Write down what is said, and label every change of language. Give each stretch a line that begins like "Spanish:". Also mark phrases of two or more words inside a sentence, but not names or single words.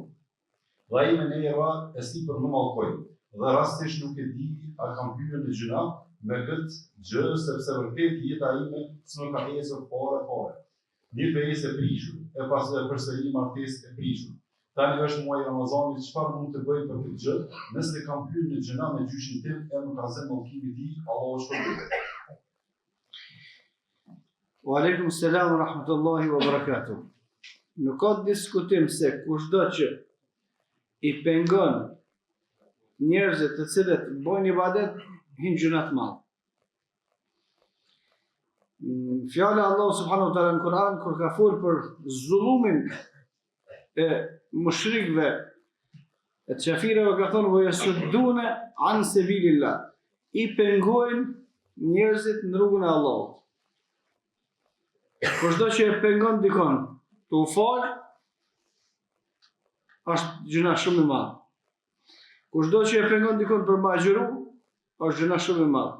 Albanian: Dhe ai me neva e sipër në mallkoj. Dhe rastisht nuk e di a kam hyrë në gjuna me këtë gjë, sepse vërtet jeta ime s'më ka ecur fare. Një fesë e prishur, e pas përsëri martesë e prishur. Tani është muaji Ramazanit, çfarë mund të bëj për këtë gjë? Nëse kam hyrë në gjuna me gjyshin tim, e më ka zënë mallkimi i tij, Allahu shpërblet.
Arabic: وعليكم السلام ورحمة الله وبركاته.
Albanian: Nuk ka diskutim se kushdo që i pengon njerëzit të cilët bojnë ibadet, hinë gjuna të madhe. Fjala Allah
Arabic: سبحانه وتعالى
Albanian: në Kur'an kur ka folur për zullumin e mushrikëve, e qafirëve, ka thonë
Arabic: ويصدون عن سبيل الله,
Albanian: i pengojnë njerëzit në rrugën e Allahut. Kushdo që e pengon dikon të u falë, është gjuna shumë e madhe. Kushdo që e pengon dikon për ma agjëru, është gjuna shumë e madhe.